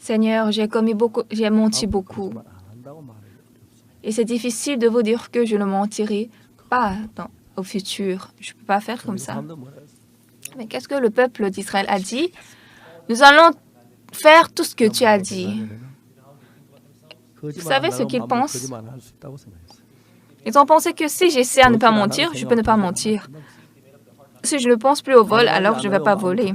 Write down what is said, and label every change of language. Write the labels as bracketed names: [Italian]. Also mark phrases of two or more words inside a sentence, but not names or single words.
[French] Seigneur, j'ai menti beaucoup. [Korean] 거짓말 안 한다고 말해요. [French] Et c'est difficile de vous dire que je ne mentirai pas au futur. Je ne peux pas faire comme ça. [Korean] 사람들 뭐라 했어요? [French] Mais qu'est-ce que le peuple d'Israël a dit? Nous allons faire tout ce que tu as dit. Vous savez ce qu'ils pensent? Ils ont pensé que si j'essaie à ne pas mentir, je peux ne pas mentir. Si je ne pense plus au vol, alors je ne vais pas voler.